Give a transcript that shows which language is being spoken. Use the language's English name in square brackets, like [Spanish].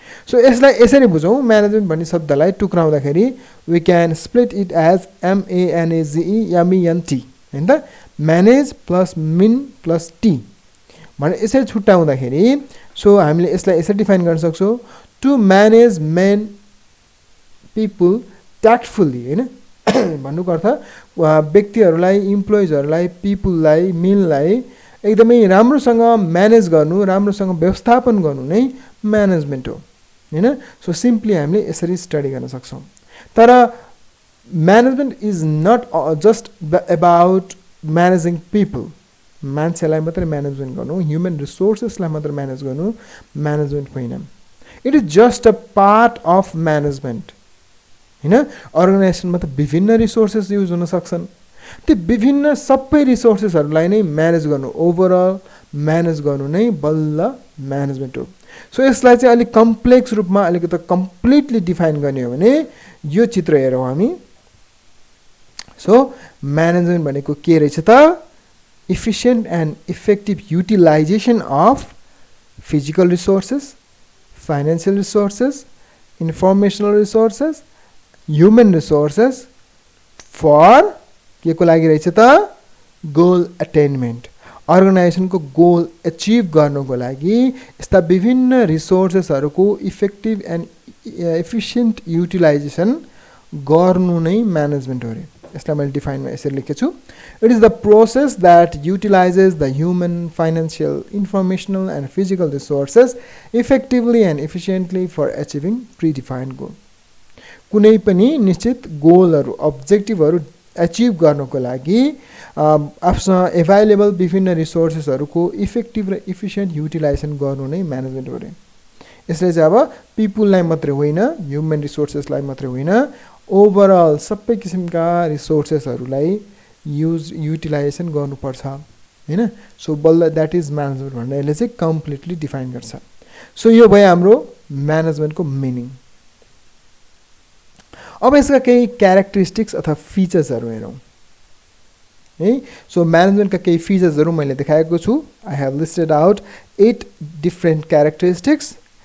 [Nepali] So यसलाई यसरी बुझौँ। Management भन्ने शब्दलाई टुक्राउँदाखेरि [English] we can split it as MANAGE [Nepali] हैन त, manage plus mean plus T भने यसरी छुट्याउँदाखेरि सो हामीले यसलाई यसरी डिफाइन गर्न सक्छौँ। [English] To manage men people tactfully हैन। [Nepali] भन्नुको अर्थ व्यक्तिहरूलाई, इम्प्लोइजहरूलाई, पिपललाई, मिललाई एकदमै राम्रोसँग म्यानेज गर्नु, राम्रोसँग व्यवस्थापन गर्नु नै म्यानेजमेन्ट हो हैन। सो सिम्पली हामीले यसरी स्टडी गर्न सक्छौँ। तर [English] management is not just about managing people, [Nepali] मान्छेलाई मात्रै म्यानेजमेन्ट गर्नु, ह्युमन रिसोर्सेसलाई मात्रै म्यानेज गर्नु म्यानेजमेन्ट होइन। [English] It is just a part of management हैन। [Nepali] अर्गनाइजेसनमा त विभिन्न रिसोर्सेस युज हुन सक्छन्, त्यो विभिन्न सबै रिसोर्सेसहरूलाई नै म्यानेज गर्नु, ओभरअल म्यानेज गर्नु नै बल्ल म्यानेजमेन्ट हो। सो यसलाई चाहिँ अलिक कम्प्लेक्स रूपमा अलिकति कम्प्लिटली डिफाइन गर्ने हो भने यो चित्र हेरौँ हामी। सो सो म्यानेजमेन्ट भनेको के रहेछ त [English] efficient and effective utilization of physical resources, financial resources, informational resources, human resources for [Nepali] के को लागि रहेछ त [English] goal attainment. [Nepali] अर्गनाइजेसन को गोल अचिभ गर्नको लागि यस्ता विभिन्न रिसोर्सेसहरुको इफेक्टिभ एन्ड एफिसिएन्ट युटिलाइजेसन गर्नु नै म्यानेजमेन्ट हो रे. यसलाई मैले डिफाइनमा यसरी लेखेको छु. [English] It is the process that utilizes the human, financial, informational and physical resources effectively and efficiently for achieving predefined goal. [Nepali] कुनै पनि निश्चित गोलहरु अब्जेक्टिभहरु अचिभ गर्नको लागि आफ्नो अवेलेबल विभिन्न रिसोर्सेसहरुको इफेक्टिभ र एफिसिएन्ट युटिलाइजेसन गर्नु नै म्यानेजमेन्ट हो रे. यसले चाहिँ अब पिपुललाई मात्रै होइन, ह्युमन रिसोर्सेसलाई मात्रै होइन, ओभरअल सबै किसिमका रिसोर्सेसहरुलाई युटिलाइजेसन गर्नुपर्छ हैन. सो बल्ल [English] that is management [Nepali] भनेर यसले चाहिँ कम्प्लिटली डिफाइन गर्छ. सो यो भयो हाम्रो म्यानेजमेन्टको मिनिङ. अब यसका केही क्यारेक्टरिस्टिक्स अथवा फिचर्सहरु हेरौं है. सो म्यानेजमेन्टका केही फिचर्सहरु मैले देखाएको छु. [English] I have listed out 8 different characteristics.